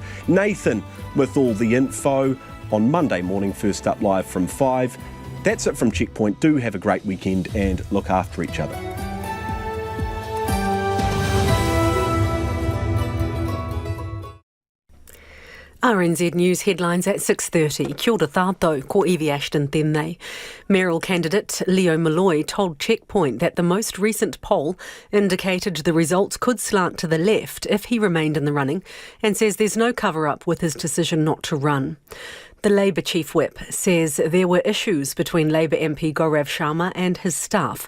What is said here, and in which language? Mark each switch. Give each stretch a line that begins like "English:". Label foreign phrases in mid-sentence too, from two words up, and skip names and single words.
English: Nathan with all the info on Monday morning, First Up live from 5. That's it from Checkpoint. Do have a great weekend and look after each other. RNZ News headlines at 6:30.
Māori: Kia ora tātou, ko Evie Ashton tēnei.
English: Mayoral candidate Leo Malloy told Checkpoint that the most recent poll indicated the results could slant to the left if he remained in the running, and says there's no cover-up with his decision not to run. The Labour Chief Whip says there were issues between Labour MP Gaurav Sharma and his staff.